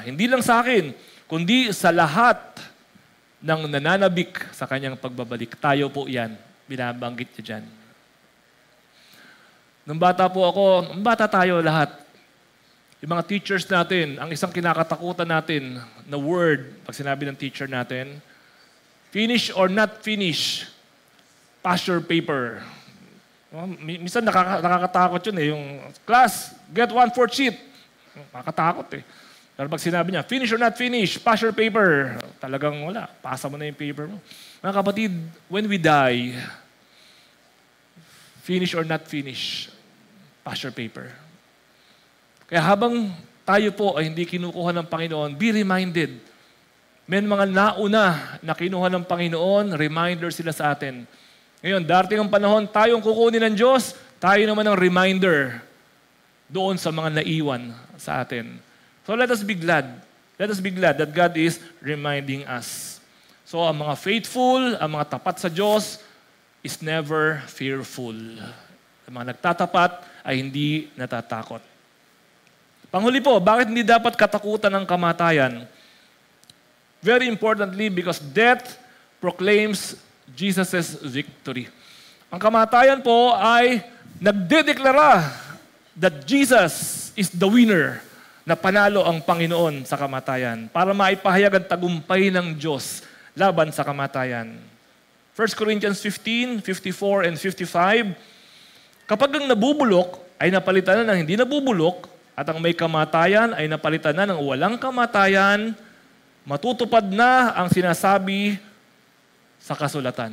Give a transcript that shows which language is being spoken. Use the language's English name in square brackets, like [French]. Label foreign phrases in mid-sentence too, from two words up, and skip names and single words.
[Filipino] Hindi lang sa akin, kundi sa lahat ng nananabik sa kanyang pagbabalik. Tayo po yan. Binabanggit niya dyan. Nung bata po ako, nung bata tayo lahat, yung mga teachers natin, ang isang kinakatakutan natin na word, pag sinabi ng teacher natin, [English] finish or not finish, pass your paper. [Filipino] Minsan nakakatakot yun Yung [English] class, get 1/4 sheet. [Filipino] Nakakatakot Pero pag sinabi niya, [English] finish or not finish, pass your paper. [Filipino] Talagang wala. Pasa mo na yung paper mo. Mga kapatid, [English] when we die, finish or not finish, pass your paper. [Filipino] Kaya habang tayo po ay hindi kinukuha ng Panginoon, [English] be reminded. [Filipino] May mga nauna na kinuha ng Panginoon, reminder sila sa atin. Ngayon, darating ang panahon, tayong kukunin ng Diyos, tayo naman ang reminder doon sa mga naiwan sa atin. [English] So let us be glad. Let us be glad that God is reminding us. [Filipino] So ang mga faithful, ang mga tapat sa Diyos, [English] is never fearful. [Filipino] Ang mga nagtatapat ay hindi natatakot. Panghuli po, bakit hindi dapat katakutan ng kamatayan? [English] Very importantly, because death proclaims Jesus' victory. [Filipino] Ang kamatayan po ay nagdedeklara [English] that Jesus is the winner, [Filipino] na panalo ang Panginoon sa kamatayan para maipahayag ang tagumpay ng Diyos laban sa kamatayan. 1 Corinthians 15, 54 and 55, kapag ang nabubulok ay napalitan na ng hindi nabubulok at ang may kamatayan ay napalitan na ng walang kamatayan, matutupad na ang sinasabi sa kasulatan.